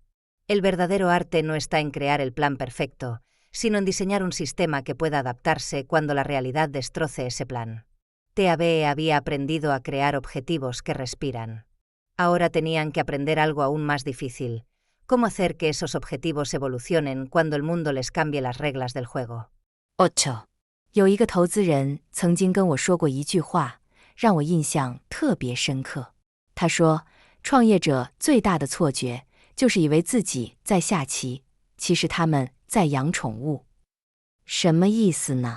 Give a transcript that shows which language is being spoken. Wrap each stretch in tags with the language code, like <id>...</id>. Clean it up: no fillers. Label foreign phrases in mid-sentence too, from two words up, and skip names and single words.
<es>El verdadero arte no está en crear el plan perfecto, sino en diseñar un sistema que pueda adaptarse cuando la realidad destroce ese plan. TAB había aprendido a crear objetivos que respiran. Ahora tenían que aprender algo aún más difícil: cómo hacer que esos objetivos evolucionen cuando el mundo les cambie las reglas del juego. 8.</es> <zh>有一个投资人曾经跟我说过一句话，让我印象特别深刻。他说，创业者最大的错觉就是以为自己在下棋，其实他们在养宠物。什么意思呢？</zh>